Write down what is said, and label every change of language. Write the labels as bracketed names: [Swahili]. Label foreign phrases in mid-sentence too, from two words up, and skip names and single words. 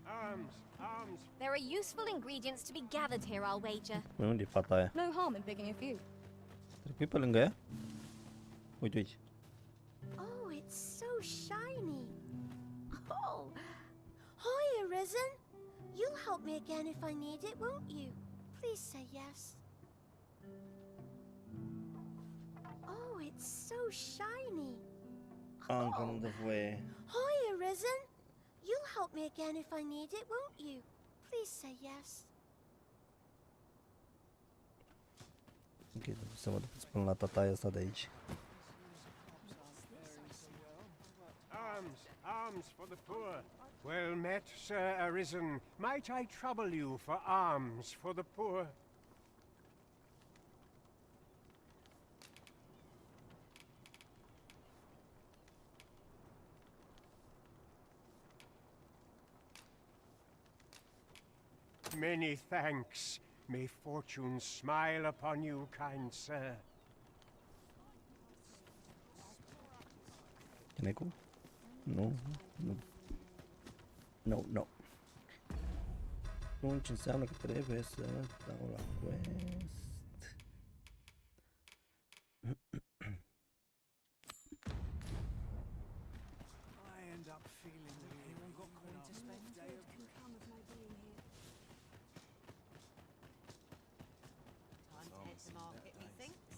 [English] Arms, arms. There are useful ingredients to be gathered here, I'll wager. [Romanian] Păi unde e fata aia? [English] No harm in picking a few. [Romanian] Trecui pe lângă ea? Uite aici. [English] Oh, it's so shiny. Oh, hi, Arisen. You'll help me again if I need it, won't you? Please say yes. Oh, it's so shiny. [Romanian] Încă nu dă voie. [English] Hi, Arisen. You'll help me again if I need it, won't you? Please say yes. [Romanian] Ok, trebuie să mă duc până la tataia asta de aici. [English] Arms, arms for the poor. Well met, Sir Arisen. Might I trouble you for alms for the poor? Many thanks. May fortune smile upon you, kind sir. Can I go? [Romanian] Nu, nu. [English] No, no. [Romanian] Atunci înseamnă că trebuie să dau la quest. [English] I end up feeling that you've got coin to spend. Time to hit the market, methinks.